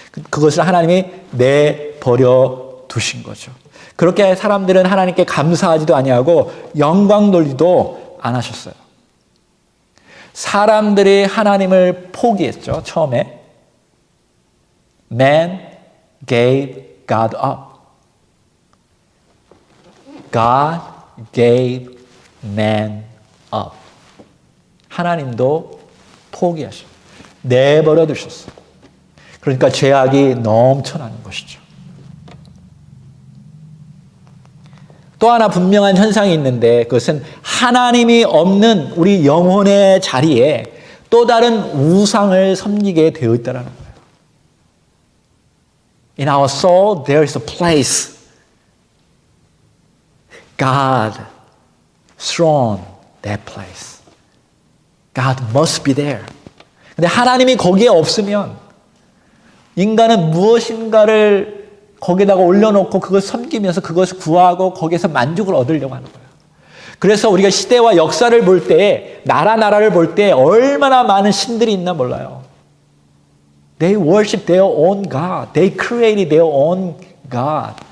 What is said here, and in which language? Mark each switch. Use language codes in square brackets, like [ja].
[ko] 그것을 하나님이 내버려 두신 거죠. 그렇게 사람들은 하나님께 감사하지도 아니하고 영광 돌리도 안 하셨어요. 사람들이 하나님을 포기했죠. 처음에 [en] Man gave God up. God gave man up. [ko] 하나님도 포기하셨어요. 내버려 두셨어요. 그러니까 죄악이 넘쳐나는 것이죠. 또 하나 분명한 현상이 있는데 그것은 하나님이 없는 우리 영혼의 자리에 또 다른 우상을 섬기게 되어 있다는 거예요. [en] In our soul there is a place God thrown that place. God must be there. [ko] 근데 하나님이 거기에 없으면 인간은 무엇인가를 거기다가 올려놓고 그걸 섬기면서 그것을 구하고 거기에서 만족을 얻으려고 하는 거예요. 그래서 우리가 시대와 역사를 볼 때, 나라를 볼 때 얼마나 많은 신들이 있나 몰라요. [en] They worship their own God. They created their own God.